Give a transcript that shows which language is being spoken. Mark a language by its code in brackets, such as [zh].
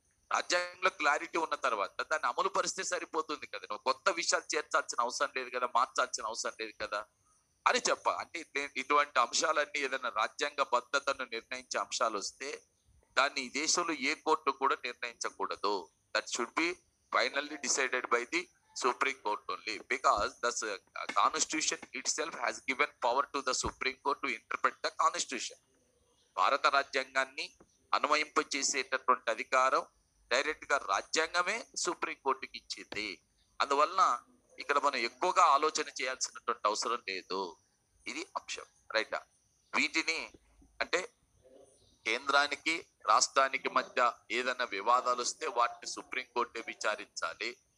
[te] రాజ్యాంగంలో క్లారిటీ ఉన్న తర్వాత దాన్ని అమలు పరిస్తే సరిపోతుంది కదా. నువ్వు కొత్త విషయాలు చేర్చాల్సిన అవసరం లేదు కదా, మార్చాల్సిన అవసరం లేదు కదా అని అంటే ఇటువంటి అంశాలన్నీ ఏదైనా రాజ్యాంగ బద్ధతను నిర్ణయించే అంశాలు వస్తే దాన్ని ఈ దేశంలో ఏ కోర్టు కూడా నిర్ణయించకూడదు. [en] That should be finally decided by the Supreme Court only, because the Constitution itself has given power to the Supreme Court to interpret the Constitution. [te] భారత రాజ్యాంగాన్ని అన్వయింపచేసేటటువంటి అధికారం డైరెక్ట్ గా రాజ్యాంగమే సుప్రీం కోర్టుకి ఇచ్చింది. అందువలన ఇక్కడ మనం ఎక్కువగా ఆలోచన చేయాల్సినటువంటి అవసరం లేదు. ఇది అంశం, రైటా? వీటిని అంటే కేంద్రానికి రాష్ట్రానికి మధ్య ఏదైనా వివాదాలు వస్తే వాటిని సుప్రీంకోర్టే విచారించాలి.